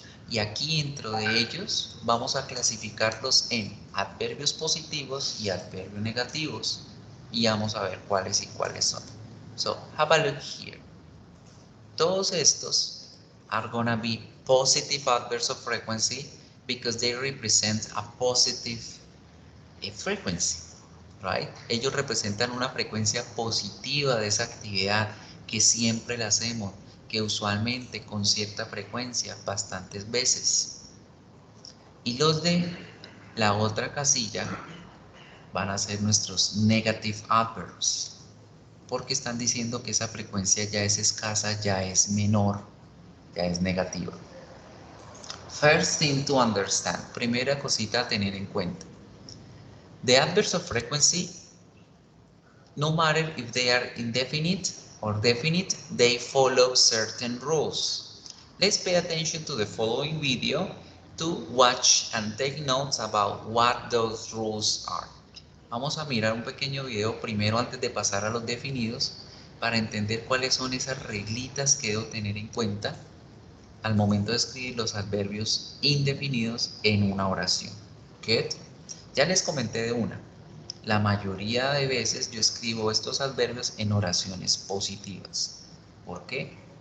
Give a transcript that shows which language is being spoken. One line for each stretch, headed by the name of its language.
Spanish: Y aquí dentro de ellos vamos a clasificarlos en adverbios positivos y adverbios negativos. Y vamos a ver cuáles y cuáles son.
English: So, have a look here.
Spanish: Todos estos
English: are gonna be positive adverbs of frequency because they represent a positive frequency, right?
Spanish: Ellos representan una frecuencia positiva de esa actividad que siempre la hacemos, que usualmente con cierta frecuencia, bastantes veces. Y los de la otra casilla van a ser nuestros
English: negative adverbs,
Spanish: porque están diciendo que esa frecuencia ya es escasa, ya es menor, ya es negativa.
English: First thing to understand,
Spanish: primera cosita a tener en cuenta.
English: The adverbs of frequency, no matter if they are indefinite or definite, they follow certain rules. Let's pay attention to the following video to watch and take notes about what those rules are.
Spanish: Vamos a mirar un pequeño video primero antes de pasar a los definidos para entender cuáles son esas reglitas que debo tener en cuenta al momento de escribir los adverbios indefinidos en una oración.
English: Good.
Spanish: Ya les comenté de una. La mayoría de veces yo escribo estos adverbios en oraciones positivas. ¿Por qué?